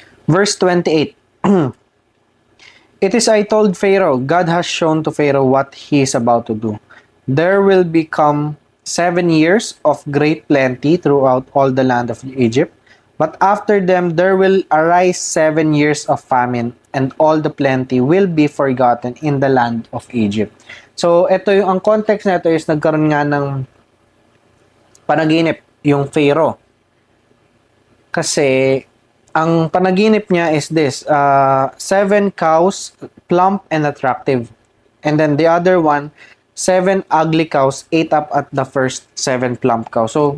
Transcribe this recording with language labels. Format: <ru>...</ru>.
<en>Verse 28. "It is I told Pharaoh, God has shown to Pharaoh what he is about to do. there will become 7 years of great plenty throughout all the land of Egypt. But after them, there will arise 7 years of famine, and all the plenty will be forgotten in the land of Egypt.</en> <tl>So, ito yung, ang context na ito is nagkaroon nga ng panaginip, yung Pharaoh. Kasi, ang panaginip niya</tl> <en>is this, 7 cows, plump and attractive. And then the other one, 7 ugly cows ate up at the first 7 plump cows.</en>